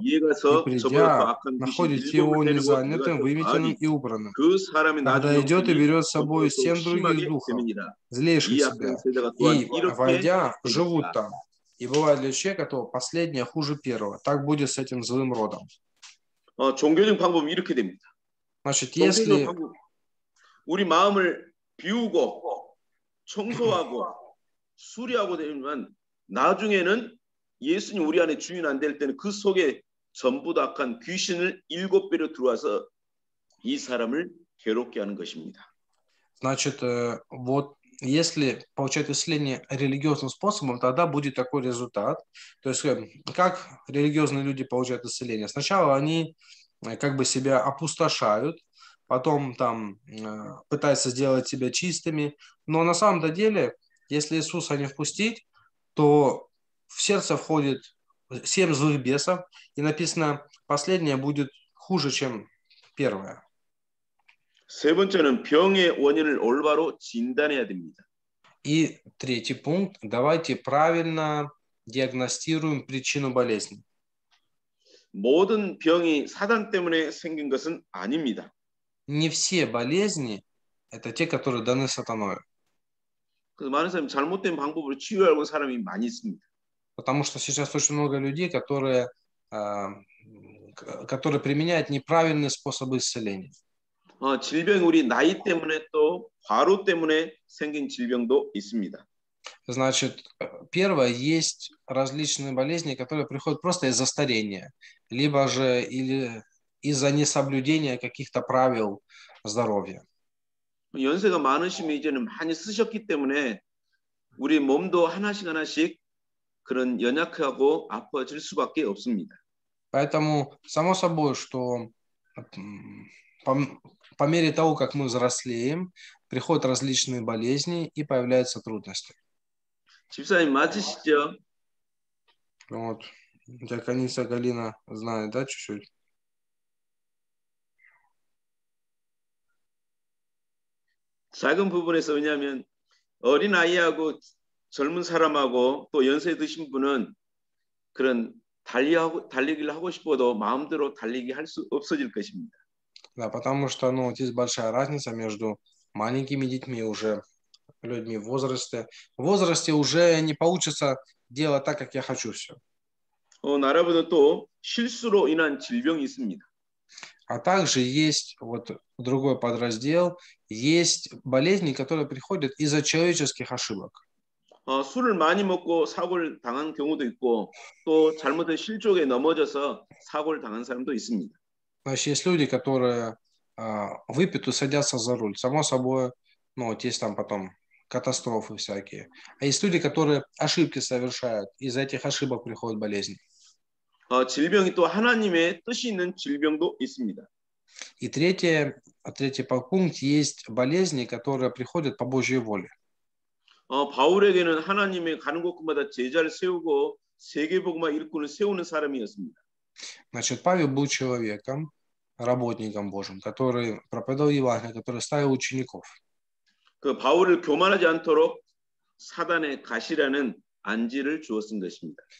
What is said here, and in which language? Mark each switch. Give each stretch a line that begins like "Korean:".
Russian: И придя, находит его незанятым, выметенным и убранным. Тогда идет и берет с собой 7 других духов, злейших себя, и, войдя, живут там. И бывает для человека, то последнее хуже первого. Так будет с этим злым родом.
Korean: 종교적 방법은 이렇게 됩니다.
Russian: Значит, если
Korean: 우리 마음을 비우고 청소하고 수리하고 되면 나중에는 예수님 우리 안에 주인 안 될 때는 그 속에 전부 다 악한 귀신을 7배로 들어와서 이 사람을 괴롭게 하는 것입니다.
Russian: Значит, вот если получать исцеление религиозным способом, тогда будет такой результат. То есть, как религиозные люди получают исцеление? Сначала они как бы себя опустошают, потом там пытаются сделать себя чистыми, но на самом-то деле, если Иисуса не впустить, то в сердце входит 7 злых бесов, и написано, последнее будет хуже, чем первое.
Korean: 세 번째는 병의 원인을 올바로 진단해야 됩니다.
Russian: И третий пункт, давайте правильно диагностируем причину болезни.
Korean: 모든 병이 사단 때문에 생긴 것은 아닙니다.
Russian: Не все болезни это те, которые даны сатаной.
Korean: 그래서 많은 사람이 잘못된 방법으로 치유하려고 하는 사람이 많이 있습니다.
Russian: Потому что сейчас очень много людей, которые применяют неправильные способы исцеления.
Korean: 질병이 우리 나이 때문에 또 과로 때문에 생긴 질병도 있습니다.
Russian: Значит, первое, есть различные болезни, которые приходят просто из-за старения, либо же или из-за несоблюдения каких-то правил здоровья.
Korean: 연세가 많으시면 이제는 많이 쓰셨기 때문에 우리 몸도 하나씩 그런 연약하고 아파질 수밖에 없습니다.
Russian: Поэтому само собой, что по мере того, как мы взрослеем, приходят различные болезни и появляются трудности.
Korean: 집사님 맞으시죠?
Russian: Вот. Диакониса Галина знает, да, чуть-чуть?
Korean: 작은 부분에서 왜냐하면 어린 아이하고 젊은 사람하고 또 연세 드신 분은 그런 달리기를 하고 싶어도 마음대로 달리기 할 수 없어질 것입니다.
Russian: Да, потому что, ну, вот есть большая разница между маленькими детьми и уже людьми в возрасте. В возрасте уже не получится делать так, как я хочу все.
Korean: 나라보다 또 실수로 인한 질병이 있습니다.
Russian: А также есть вот другой подраздел, есть болезни, которые приходят из-за человеческих ошибок.
Korean: 술을 많이 먹고 사고를 당한 경우도 있고 또 잘못된 실족에 넘어져서 사고를 당한 사람도 있습니다.
Russian: Значит, есть люди, которые выпьют и садятся за руль. Само собой, ну, вот есть там потом катастрофы всякие. А есть люди, которые ошибки совершают. Из-за этих ошибок приходят болезни.
Korean: 질병이 또 하나님의 뜻이 있는 질병도 있습니다.
Russian: И третий пункт, есть болезни, которые приходят по Божьей воле.
Korean: 바울에게는 하나님의 가는 곳마다 제자를 세우고 세계복음화 일꾼을 세우는 사람이었습니다.
Russian: Значит, Павел был человеком, работником Божьим, который проповедовал Евангелие, который ставил учеников.
Korean: 그 바울을 교만하지 않도록 사단의 가시라는 안지를 주었은 것입니다.